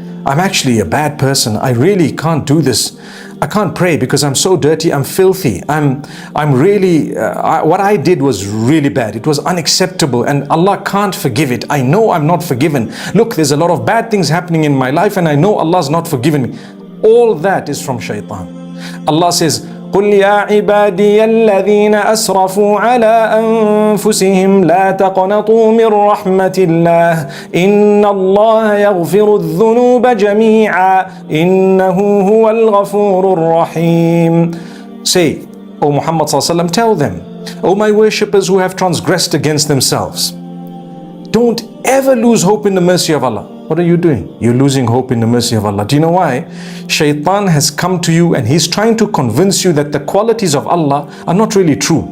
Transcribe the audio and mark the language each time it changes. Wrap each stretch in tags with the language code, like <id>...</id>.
<en>I'm actually a bad person. I really can't do this. I can't pray because I'm so dirty. I'm filthy. I'm really, what I did was really bad. It was unacceptable and Allah can't forgive it. I know I'm not forgiven. Look, there's a lot of bad things happening in my life and I know Allah's not forgiven me. All that is from shaitan. Allah says,</en> <ar>قل يا عبادي الذين أسرفوا على أنفسهم لا تقنطوا من رحمة الله إن الله يغفر الذنوب جميعا إنه هو الغفور الرحيم.</ar> <en>Say, O Muhammad sallallahu alaihi wasallam, tell them, O my worshippers who have transgressed against themselves, don't ever lose hope in the mercy of Allah. What are you doing? You're losing hope in the mercy of Allah. Do you know why? Shaitan has come to you and he's trying to convince you that the qualities of Allah are not really true.</en>